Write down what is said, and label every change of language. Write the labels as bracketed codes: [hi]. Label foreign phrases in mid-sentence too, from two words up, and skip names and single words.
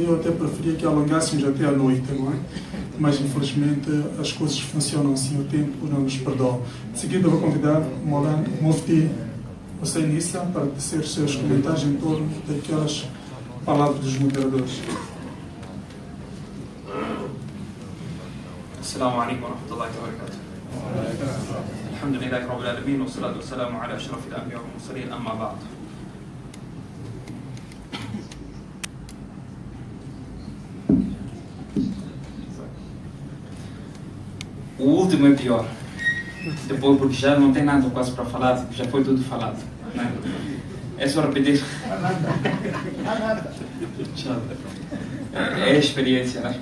[pt] Eu até preferia que alongássemos até à noite, não é? Mas infelizmente as coisas funcionam assim, o tempo não nos perdoa. De seguida vou convidar o Mufti Hussein Issa para tecer seus comentários em torno daquelas palavras dos moderadores. [ar] السلام عليكم ورحمة الله وبركاته. الحمد لله رب العالمين والصلاة والسلام على أشرف الأنبياء والمرسلين أما بعد. [pt] O último é pior. Depois, porque já não tem nada quase para falar, já foi tudo falado. Né? É só repetir. É a experiência, né?